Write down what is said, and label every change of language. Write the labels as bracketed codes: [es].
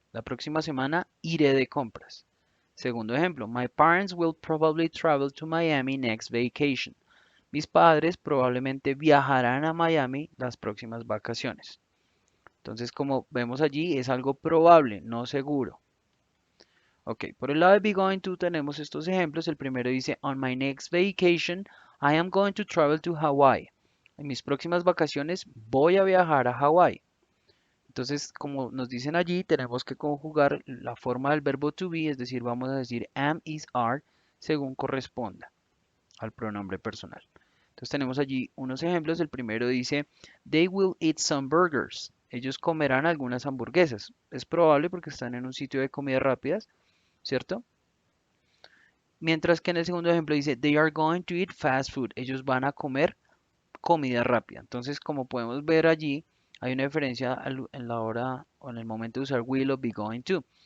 [es] La próxima semana iré de compras. Segundo ejemplo, [en] My parents will probably travel to Miami next vacation. [es] Mis padres probablemente viajarán a Miami las próximas vacaciones. Entonces, como vemos allí, es algo probable, no seguro. Ok, por el lado de be going to tenemos estos ejemplos. El primero dice, [en] On my next vacation, I am going to travel to Hawaii. [es] En mis próximas vacaciones voy a viajar a Hawái. Entonces, como nos dicen allí, tenemos que conjugar la forma del verbo to be, es decir, vamos a decir am, is, are, según corresponda al pronombre personal. Entonces tenemos allí unos ejemplos. El primero dice, [en] They will eat some burgers. [es] Ellos comerán algunas hamburguesas. Es probable porque están en un sitio de comidas rápidas, ¿cierto? Mientras que en el segundo ejemplo dice, [en] They are going to eat fast food. [es] Ellos van a comer comida rápida. Entonces, como podemos ver allí, hay una diferencia en la hora o en el momento de usar will o be going to.